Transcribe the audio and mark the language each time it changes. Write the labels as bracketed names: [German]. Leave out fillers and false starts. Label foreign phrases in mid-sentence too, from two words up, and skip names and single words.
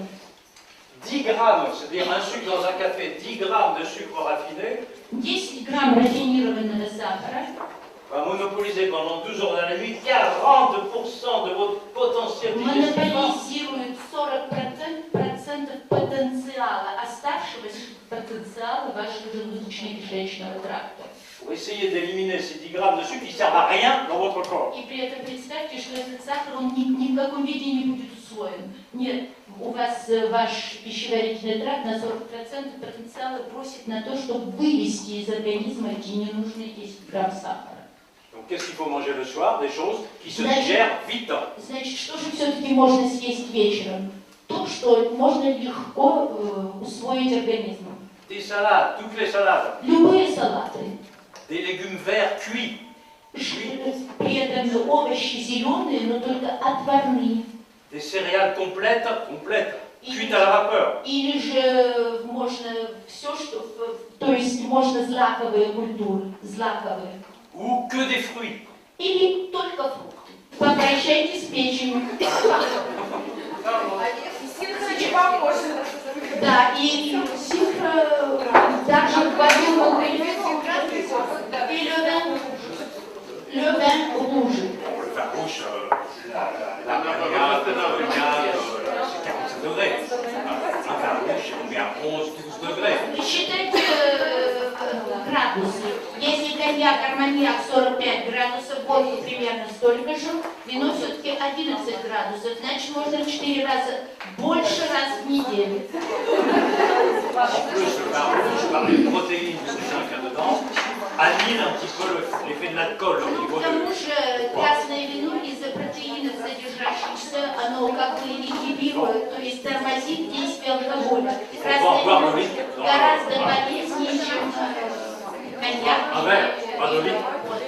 [French] 10 grammes, c'est-à-dire un sucre dans un café, 10 grammes de sucre raffiné, [Russian] 10 грамм рафинированного сахара [French] va monopoliser pendant 12 heures de la nuit 40% de votre potentiel digestif. [Russian] монополизирует 40% потенциала, оставшегося потенциала вашего желудочно-кишечного тракта. [French] Vous essayez d'éliminer ces 10 grammes de sucre qui ne servent à rien dans votre corps. [Russian] И при этом представьте, что этот сахар, он ни в каком виде не будет усвоен. Нет, у вас ваш пищеварительный тракт на 40% потенциала бросит на то, чтобы вывести из организма эти ненужные 10 грамм сахара. [French] Donc qu'est-ce qu'il faut manger le soir? Des choses qui se digèrent vite. [Russian] Значит, что же все-таки можно съесть вечером? То, что можно легко усвоить организмом. [French] Des salades, toutes les salades. [Russian] Любые салаты. [French] Des légumes verts cuits. [Russian] При этом овощи зеленые, но только отварные. [French] Des céréales complètes, cuites à la vapeur. [Russian] Или же можно все, что... То есть можно злаковые культуры, злаковые. [French] Ou que des fruits. [Russian] Или только фрукты. Попрощайтесь с печенью. Да, и сихра также вводил и [French] le vin rouge. Le vin rouge, la marinière, c'est 45 degrés. Un vin rouge, c'est combien? 11-12 degrés. [Russian] Считайте градусы. Если коньяк, арманьяк 45 градусов, водка примерно столько же, вино все-таки 11 градусов. Значит, можно 4 раза, больше раз в неделю. [French] En plus, le vin rouge, par les protéines du sein qu'il y a dedans, annule un petit peu l'effet de l'alcool au niveau [Russian] К тому [French] de... [Russian] же красное вино из-за протеинов, содержащихся, оно как бы ингибирует, то есть тормозит действие алкоголя. Красное вино гораздо полезнее, чем коньяк. [French] Un verre, pas de litre.